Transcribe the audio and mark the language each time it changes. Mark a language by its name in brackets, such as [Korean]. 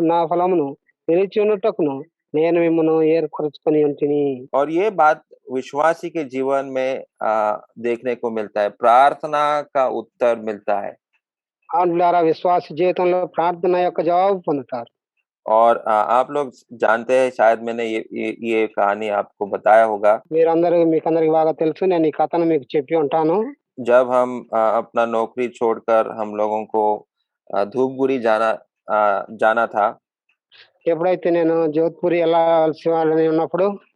[Telugu] ఫలమును నిలిచి ఉన్నటకును నేను మిమ్మల్ని ఏర్పరచుకొని ఉంటిని. [Hindi] और ये बात विश्वासी के जीवन में देखने को मिलता है, प्रार्थना का उत्तर मिलता है। [Telugu] దాని ద్వారా విశ్వాస జీవితంలో ప్రార్థన యొక్క జవాబు పొందుతారు. [Hindi] और आप लोग जानते हैं, शायद मैंने ये कहानी आपको बताया होगा। [Telugu] మీకందరికి బాగా తెలుసు, నేను ఈ కథను మీకు చెప్పి ఉంటాను. [Hindi] जब हम अपना नौकरी छोड़कर हम लोगों को धूपगुड़ी जाना था, [Telugu] ఎప్పుడైతే నేను జోధ్‌పూర్ వెళ్ళాల్సి వాళ్ళని ఉన్నప్పుడు